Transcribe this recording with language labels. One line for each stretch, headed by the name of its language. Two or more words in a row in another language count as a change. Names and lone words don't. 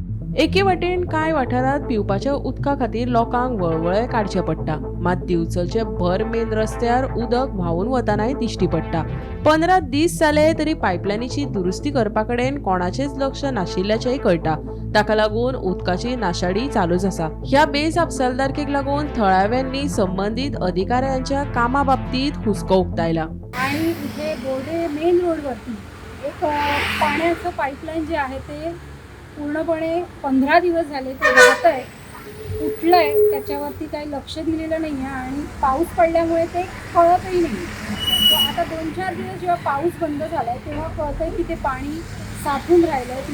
Konkani: एके वटेन कांय वाठारांत पिवपाच्या उदका खातीर लोकांक वळवळे काडचे पडटा, मात दिवचलचे भर मेन रस्त्यार उदक व्हांवून वतानाय दिश्टी पडटा. 15 दीस जाले तरी पायपलायनीची दुरुस्ती करपा कडेन कोणाचेच लक्ष नाशिल्ल्याचेय कळटा. ताका लागून उदकाची नाशाडी चालूच आसा. ह्या बेजबाबदारकेक लागून थळाव्यांनी संबंधीत अधिकाऱ्यांच्या कामा बाबतीत हुस्को उक्तायला.
Marathi: आणि इथे बोर्डे मेन रोडवरती एक पाण्याचं पाईपलाईन जे आहे ते पूर्णपणे 15 दिवस झाले ते वाहत आहे, फुटलं आहे. त्याच्यावरती काही लक्ष दिलेलं नाही आहे आणि पाऊस पडल्यामुळे ते कळतही नाही. तर आता 2-4 दिवस जेव्हा पाऊस बंद झाला आहे तेव्हा कळतं आहे की ते पाणी साठून राहिलं आहे.